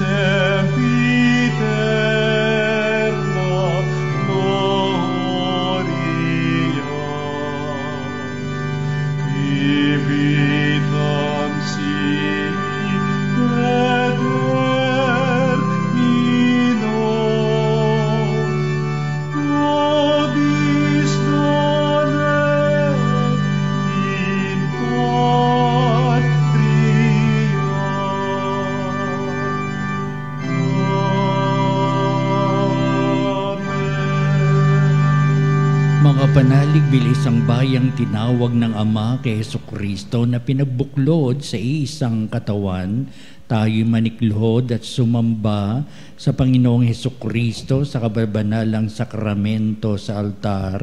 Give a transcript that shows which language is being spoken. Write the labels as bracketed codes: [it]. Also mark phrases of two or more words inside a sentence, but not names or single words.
[la] sempiterna gloria, Vivitam sic et termino, nobis donet in patria. Amen. [tl] Mga panalig, bilis ang bayang tinawag ng Ama kay Jesucristo na pinabuklod sa iisang katawan, tayo'y manikluhod at sumamba sa Panginoong Hesukristo sa kababanalang sakramento sa altar.